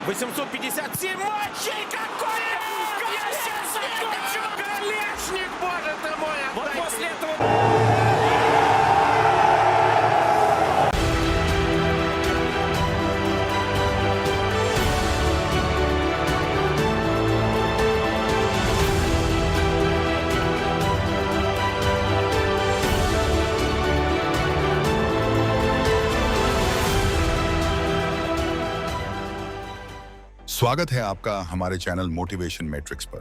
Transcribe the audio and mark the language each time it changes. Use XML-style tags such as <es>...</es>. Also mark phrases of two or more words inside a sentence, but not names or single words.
<ru>857 матчей! Какой гол! Я сейчас закончу! Колешник, боже ты мой! Вот после этого...</ru> <hi>स्वागत है आपका हमारे चैनल मोटिवेशन मैट्रिक्स पर।</hi>